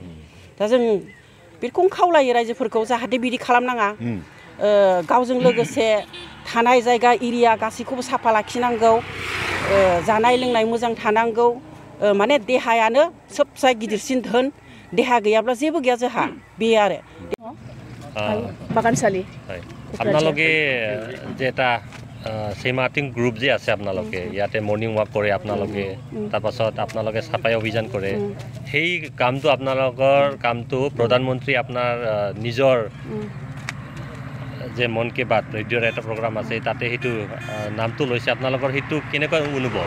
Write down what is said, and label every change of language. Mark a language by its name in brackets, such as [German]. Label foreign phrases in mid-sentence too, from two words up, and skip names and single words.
[Bodo] दा जों बेखौनो खावलायो रायजोफोरखौ, जाहाथे बिदि खालामनाङा। गावजों लोगोसे थानाय जायगा एरिया गासैखौबो साफा लाखिनांगौ। जानाय लोंनाय मोजां थानांगौ। माने देहायानो सबसे गिदिरसिन धोन। देहा गैयाब्ला जेबो गैया जोंहा, बे आरो। [Assamese] বাগানশালী আপোনালোকে যে এটা সীমাটিং গ্ৰুপ যে আছে আপোনালোকে ইয়াতে [English] morning walk [Assamese] কৰে, আপোনালোকে তাৰপাছত আপোনালোকে চাফাই অভিযান কৰে, সেই কামটো প্ৰধানমন্ত্ৰী আপোনাৰ নিজৰ যে মন কী বাত ৰেডিঅ'ৰ এটা প্ৰগ্ৰাম আছে তাতে সেইটো নামটো লৈছে, আপোনালোকৰ সেইটো কেনেকুৱা অনুভৱ?